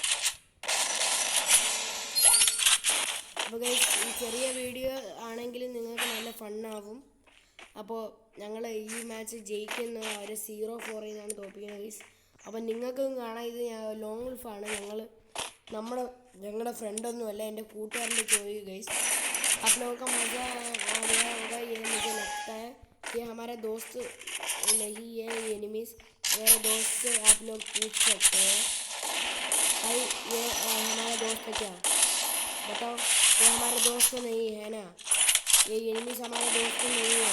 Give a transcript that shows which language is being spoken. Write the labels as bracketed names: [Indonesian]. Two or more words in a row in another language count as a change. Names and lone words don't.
[Malayalam] അപ്പോൾ ഗൈസ്, ഈ ചെറിയ വീഡിയോ ആണെങ്കിലും നിങ്ങൾക്ക് നല്ല ഫണ്ണാവും. അപ്പോൾ ഞങ്ങൾ ഈ മാച്ച് ജയിക്കുന്ന ഒരു 0-4 എന്നാണ് തോൽപ്പിക്കുന്നത് ഗൈസ്. അപ്പം നിങ്ങൾക്കും കാണാം, ഇത് ലോങ് വुल्फാണ്. ഞങ്ങളുടെ ഫ്രണ്ടൊന്നുമല്ല, എൻ്റെ കൂട്ടുകാരൻ്റെ ചോദിക്കുക ഗൈസ്. [Hindi] आप लोगों का मज़ा आ गया होगा, ये मुझे लगता है. ये हमारा दोस्त नहीं है, एनिमीज मेरे दोस्त से आप लोग पूछ सकते हैं. भाई ये हमारा दोस्त है क्या? बताओ. ये हमारे दोस्त नहीं है ना, ये एनिमीज हमारे दोस्त नहीं है.